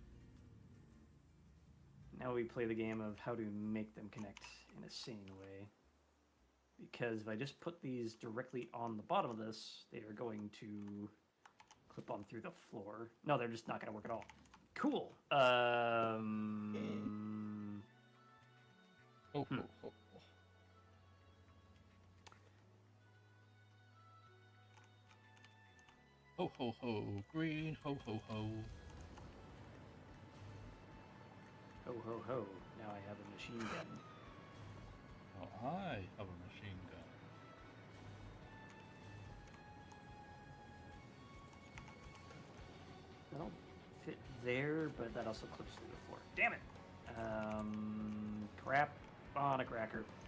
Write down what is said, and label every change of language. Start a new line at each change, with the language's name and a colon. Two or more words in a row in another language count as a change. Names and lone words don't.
English: Now we play the game of how to make them connect in a sane way. Because if I just put these directly on the bottom of this, they are going to clip on through the floor. No, they're just not going to work at all. Cool. Oh, oh, oh. Ho ho ho, green, ho ho ho. Ho ho ho. Now I have a machine gun. Oh, I have a machine gun. That'll fit there, but that also clips through the floor. Damn it! Crap on a cracker.